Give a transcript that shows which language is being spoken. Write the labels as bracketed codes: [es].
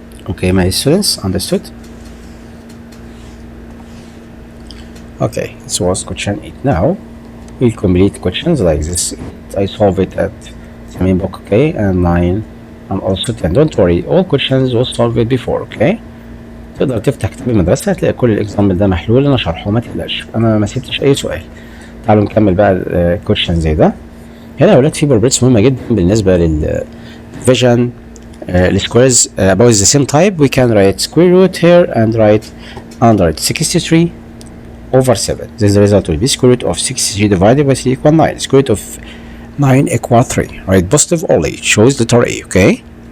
[en] Okay, my students, understood? Okay, this was question 8. Now we'll complete questions like this. I solve it at the main book, okay, and 9 and also 10. Don't worry, all questions will solve it before, okay? [ar] تقدر تفتح كتاب المدرسة هتلاقي كل الاكزامبل ده محلول، انا شرحه ما تقلقش، انا ما سيبتش اي سؤال. تعالوا نكمل بقى الكويشن زي ده. هنا يا ولاد في بروبرتيز مهمة جدا بالنسبة للفيجن السكويرز [en] about the same type. We can write square root here and write under it 63 over 7. Then the result will be square root of 63 divided by 3 equal 9. Square root of 9 equal 3. Right, positive only. Choose letter A, okay?